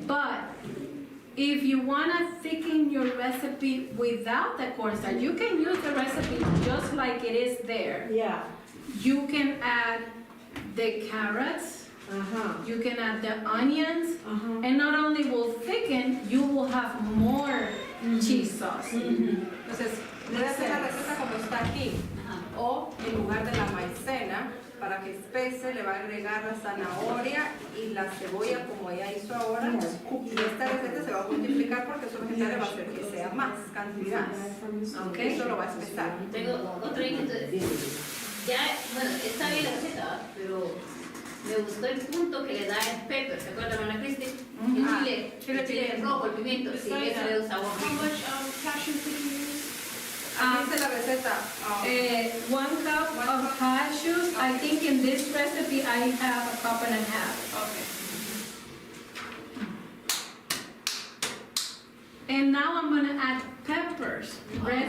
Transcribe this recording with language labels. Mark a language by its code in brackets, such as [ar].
[en] But if you wanna thicken your recipe without the cornstarch, you can use the recipe just like it is there. Yeah. You can add the carrots, Uh-huh. you can add the onions, Uh-huh. and not only will thicken, you will have more cheese sauce. [es] Entonces, voy a hacer la receta como está aquí. O en lugar de la maicena, para que espese, le va a agregar la zanahoria y la cebolla como ella hizo ahora. Y esta receta se va a multiplicar porque su vegetales va a hacer que sea más cantidad. Ok. Eso lo va a espesar. Tengo otra inquietud. Ya, bueno, está bien la receta, pero Me gustó el punto que le da el pepper, ¿se acuerda, Ana Cristi? Ujú. El chile rojo, el pimiento, sí, eso le da sabor. [en] How much cashews did you use? [es] Dice la receta. [en] 1 cup of cashews. I think in this recipe I have a cup and a half. Okay. And now I'm gonna add peppers, red